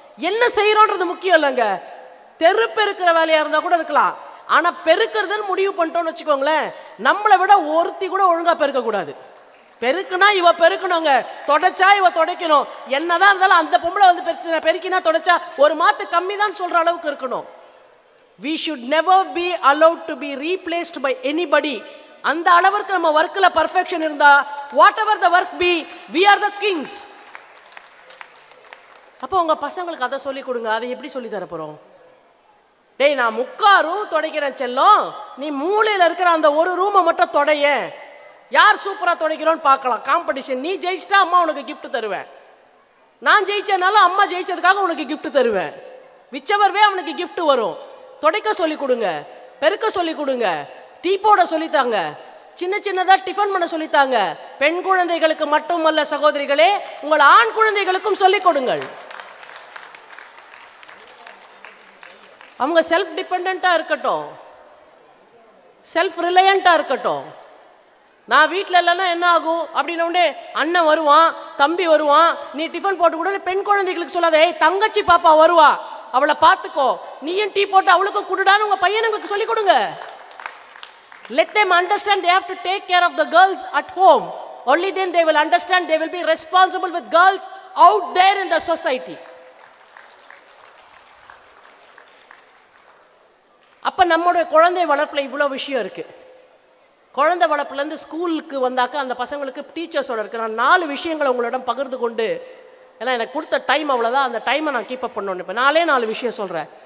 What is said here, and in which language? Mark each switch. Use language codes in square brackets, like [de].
[ta] என்ன செய்யறோன்றது முக்கியம் இல்லைங்க, தெரு பெருக்கிற வேலையா இருந்தா கூட இருக்கலாம், ஆனா பெருக்கிறதுன்னு முடிவு பண்ணிட்டோம்னு வச்சுக்கோங்களேன், நம்மளை விட ஒருத்தி கூட ஒழுங்கா பெருக்க கூடாது. பெருக்குனா இவ பெருக்கணுங்க, தொடச்சா இவ துடைக்கணும், என்னதான் இருந்தாலும் அந்த பொம்பளை பெருக்கினா தொடச்சா ஒரு மாத்து கம்மி தான் சொல்ற அளவுக்கு இருக்கணும். [en] we should never be allowed to be replaced by anybody. [ta] அந்த அளவுக்கு நம்ம வர்க்ல பர்ஃபெக்ஷன் இருந்தா [en] whatever the work be, we are the kings. [ta] அப்போ உங்க பசங்களுக்கு அதை சொல்லி கொடுங்க. அதை எப்படி சொல்லி தர போறோம்? நான் 3 ரூம் துடைக்கிறேன் செல்லம், நீ மூலையில் இருக்கிற அந்த ஒரு ரூமை மட்டும் தொடைய, யார் சூப்பரா துடைக்கிறோன்னு பார்க்கலாம், காம்படிஷன். நீ ஜெயிச்சிட்டா அம்மா உனக்கு கிஃப்ட் தருவேன், நான் ஜெயிச்சனால அம்மா ஜெயிச்சதுக்காக உனக்கு கிஃப்ட் தருவேன். [en] whichever way [ta] அவனுக்கு கிஃப்ட் வரும். துடைக்க சொல்லி கொடுங்க, பெருக்க சொல்லி கொடுங்க, டீ போட சொல்லித்தாங்க, சின்னதா டிஃபன் பண்ண சொல்லித்தாங்க. பெண் குழந்தைகளுக்கு மட்டுமல்ல சகோதரிகளே, உங்கள் ஆண் குழந்தைகளுக்கும் சொல்லிக் கொடுங்கள். அவங்க செல்ஃப் டிபெண்டா இருக்கட்டும், செல்ஃப் ரிலையண்டா இருக்கட்டும். நான் வீட்டில் இல்லைன்னா என்ன ஆகும் அப்படின்னே, அண்ணன் வருவான், தம்பி வருவான், நீ டிஃபன் போட்டு கூட பெண் குழந்தைகளுக்கு சொல்லாத, தங்கச்சி பாப்பா வருவா, அவளை பார்த்துக்கோ, நீயும் டீ போட்டு அவளுக்கும் கொடுடான்னு உங்க பையனுங்களுக்கு சொல்லிக் கொடுங்க. [en] Let them understand they have to take care of the girls at home. Only then they will understand they will be responsible with girls out there in the society. [ta] அப்ப நம்மளுடைய குழந்தை வளர்ப்புல இவ்வளவு விஷயம் இருக்கு. குழந்தை வளர்ப்புலேருந்து ஸ்கூலுக்கு வந்தாக்க அந்த பசங்களுக்கு டீச்சர்ஸோட இருக்கு. நான் 4 விஷயங்களை உங்களிடம் பகிர்ந்து கொண்டு ஏன்னா எனக்கு கொடுத்த டைம் அவ்வளோதான், அந்த டைமை நான் கீப் அப் பண்ணணும். இப்போ 4 விஷயம் சொல்கிறேன்.